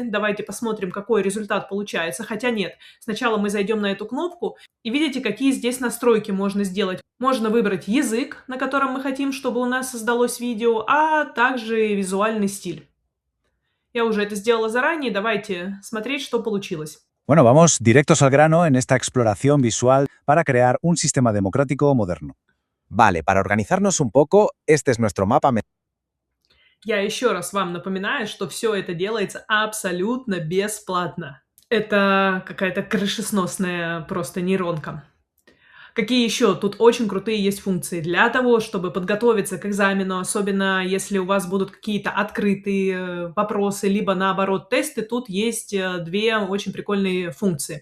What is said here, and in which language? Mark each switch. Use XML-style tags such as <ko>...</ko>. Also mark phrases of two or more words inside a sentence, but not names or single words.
<ru>Давайте посмотрим, какой результат получается. Хотя нет, сначала мы зайдем на эту кнопку и видите, какие здесь настройки можно сделать. Можно выбрать язык, на котором мы хотим, чтобы у нас создалось видео, а также визуальный стиль. Я уже это сделала заранее, давайте смотреть, что получилось.</ru> <es>Bueno, vamos directos al grano en esta exploración visual para crear un sistema democrático moderno. Vale, para organizarnos un poco, este es nuestro mapa.</es> <ru>Я еще раз вам напоминаю, что все это делается абсолютно бесплатно. Это какая-то крышесносная просто нейронка. Какие еще тут очень крутые есть функции для того, чтобы подготовиться к экзамену, особенно если у вас будут какие-то открытые вопросы, либо наоборот тесты, тут есть две очень прикольные функции.</ru>